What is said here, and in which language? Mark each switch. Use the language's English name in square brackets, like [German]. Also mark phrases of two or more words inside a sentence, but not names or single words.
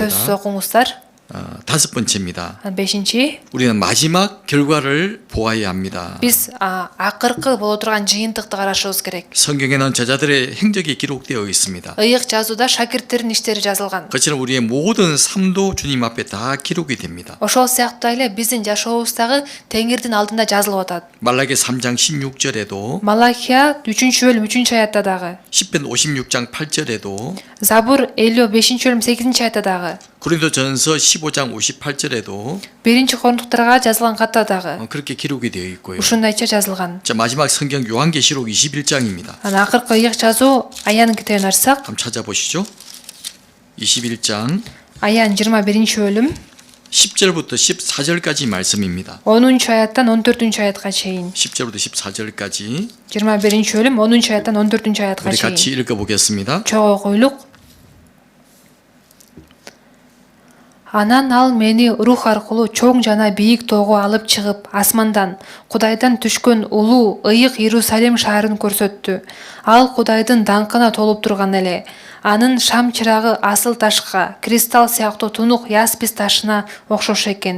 [Kyrgyz] сөз окуңуздар. [Korean] 5번째입니다. [Kyrgyz] 5. [Korean] 우리는 마지막 결과를 보아야 합니다. [Kyrgyz] биз акыркы боло турган жыйынтыкты карашыбыз керек. [Korean] 성경에는 제자들의 행적이 기록되어 있습니다. [Kyrgyz] ыйык жазууда шакирттердин иштери жазылган. [Korean] 그처럼 우리의 모든 삶도 주님 앞에 다 기록이 됩니다. [Kyrgyz] ошол сыяктуу эле биздин жашообуздагы теңирдин алдында жазылып атат. [Korean] 말라기 3장 16절에도 [Kyrgyz] Малахия 3-бөлүм 3-аятта дагы, [Korean] 시편 56장 8절에도 [Kyrgyz] Забур 55-бөлүм 8-аятта дагы, [Korean] 고린도전서 15장 58절에도 [Kyrgyz] 1-Корунтуктарга жазылган катта дагы [Korean] 그렇게 기록이 되어 있고요. [Kyrgyz] ушундайча жазылган. [Korean] 자, 마지막 성경 요한계시록 21장입니다. [Kyrgyz] анан акыркы ыйык жазуу Аянын китебин ачсак, [Korean] 한번 찾아보시죠. 21장 [Kyrgyz] Аян 21-бөлүм [Korean] 10절부터 14절까지 말씀입니다. [Kyrgyz] 10-аяттан 14-аятка чейин, [Korean] 10절부터 14절까지 [Kyrgyz] 21-бөлүм 10-аяттан 14-аятка [Korean] 우리 [Kyrgyz] чейин [Korean] 같이 읽어보겠습니다. [Kyrgyz] чогуу койлук. Анан ал мени рух аркылуу чоң жана бийик тоого алып чыгып, асмандан, Кудайдан түшкөн улуу, ыйык Иерусалим шаарын көрсөттү. Ал Кудайдын даңкына толуп турган эле. Анын шам чырагы асыл ташка, кристалл сыяктуу тунук яспис ташына окшош экен.